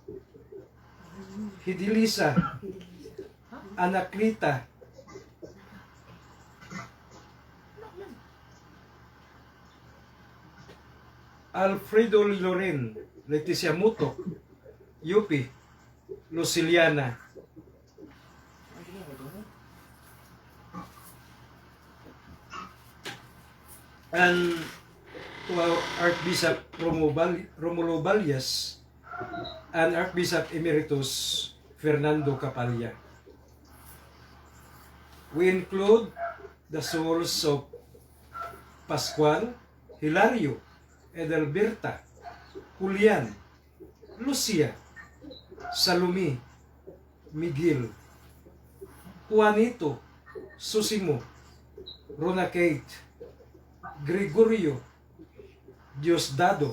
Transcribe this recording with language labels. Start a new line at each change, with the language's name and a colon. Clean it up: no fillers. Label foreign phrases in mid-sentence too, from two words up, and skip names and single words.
English: Hidilisa, Anaklita, Alfredo Loren, Leticia Muto, Yupi, Luciliana, and to our Archbishop Romulo Balyas and Archbishop Emeritus Fernando Capalla. We include the souls of Pascual, Hilario, Edelberta, Julian, Lucia, Salumi, Miguel, Juanito, Susimo, Rona Kate, Gregorio, Diosdado,